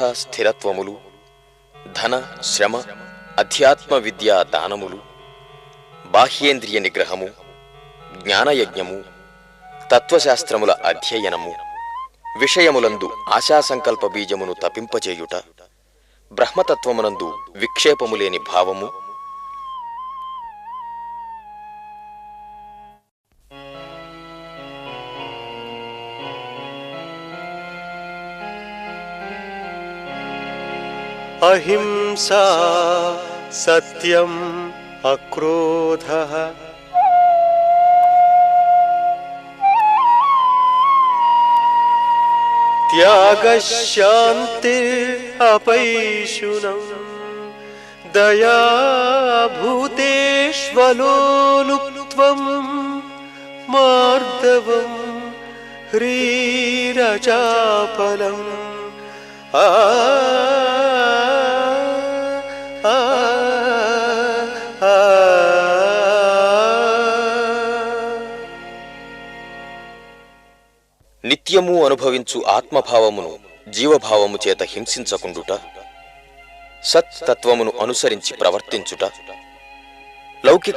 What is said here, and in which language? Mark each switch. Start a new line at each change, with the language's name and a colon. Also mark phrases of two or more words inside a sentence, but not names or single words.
Telugu: స్థిరత్వములు, ధన శ్రమ అధ్యాత్మ విద్యా దానములు, బాహ్యేంద్రియ నిగ్రహము, జ్ఞానయజ్ఞము, తత్వశాస్త్రముల అధ్యయనము, విషయములందు ఆశాసంకల్ప బీజమును తపింపచేయుట, బ్రహ్మతత్వమునందు విక్షేపములేని భావము,
Sanskrit: अहिंसा सत्यम अक्रोधः त्यागः शान्तिः अपैशुनम् दया भूतेष्वलोलुप्त्वम् मार्दवम् ह्रीरचापलम्
Telugu: నిత్యము అనుభవించు ఆత్మభావమును జీవభావము చేత హింసించకుండుట, సత్తత్వమును అనుసరించి ప్రవర్తించుట, లౌకిక